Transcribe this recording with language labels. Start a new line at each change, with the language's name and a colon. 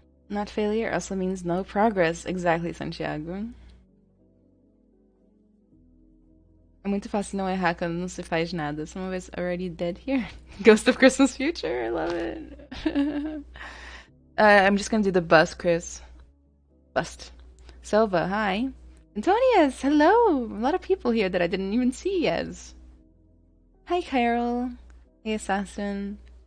English: Not failure also means no progress. Exactly, Santiago.
Portuguese: É muito fácil não errar quando não se faz nada.
English: Some of us already dead here. Ghost of Christmas Future, I love it. I'm just gonna do the bust, Chris. Bust. Silva, hi. Antonius, hello. A lot of people here that I didn't even see yet. Hi, Carol. Hey, Assassin.